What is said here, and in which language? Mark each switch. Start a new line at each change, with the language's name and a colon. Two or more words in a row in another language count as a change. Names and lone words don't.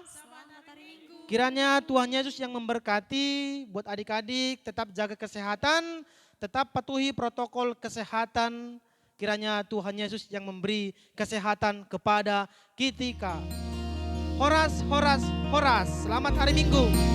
Indonesian: Kiranya Tuhan Yesus yang memberkati buat adik-adik, tetap jaga kesehatan, tetap patuhi protokol kesehatan. Kiranya Tuhan Yesus yang memberi kesehatan kepada kita. Horas, horas, horas. Selamat hari Minggu.